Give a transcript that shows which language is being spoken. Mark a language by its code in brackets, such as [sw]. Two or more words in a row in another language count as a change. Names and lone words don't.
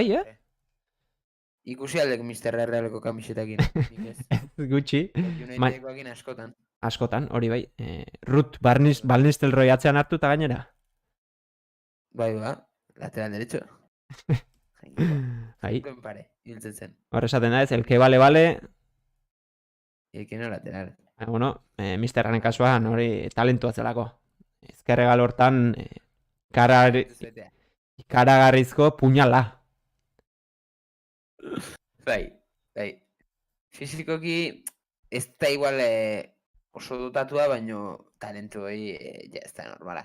[eu] Ikusi aldek Misterra errealeko kamisetakin. Gutxi. Unitedekoakin askotan. Askotan, hori bai. Ruth Balnistelroi atzean hartu eta gainera. [es] Bai, lateral derecho. [eu] Bai. Pare, hiltzen zen. Hor esaten da ez, [es] el que vale. El que no lateral. [eu] Bueno, Misterranen kasuan hori talentua zelako. Ezkerregal hortan ikaragarrizko puñala. Bai. Fizikoki ez da igual oso dotatua, baino talentu hori ja ez da normala.